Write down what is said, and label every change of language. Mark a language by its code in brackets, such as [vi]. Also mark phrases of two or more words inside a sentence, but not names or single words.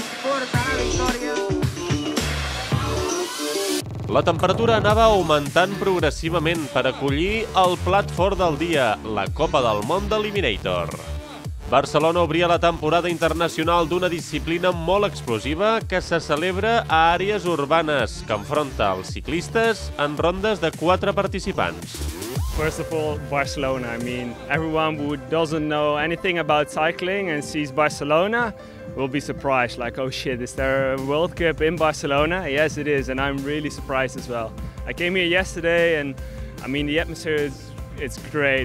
[ca] La temperatura anava augmentant progressivament per acollir el plat fort del dia, la Copa del Món d'Eliminator. Barcelona obria la temporada internacional d'una disciplina molt explosiva que se celebra a àrees urbanes, que enfronta els ciclistes en rondes de 4 participants. [en] First of all, Barcelona. I mean, everyone who doesn't know anything about cycling and sees Barcelona will be surprised, like, oh shit, is there a World Cup in Barcelona? Yes, it is, and I'm really surprised as well. I came here yesterday, and I mean, the atmosphere it's great.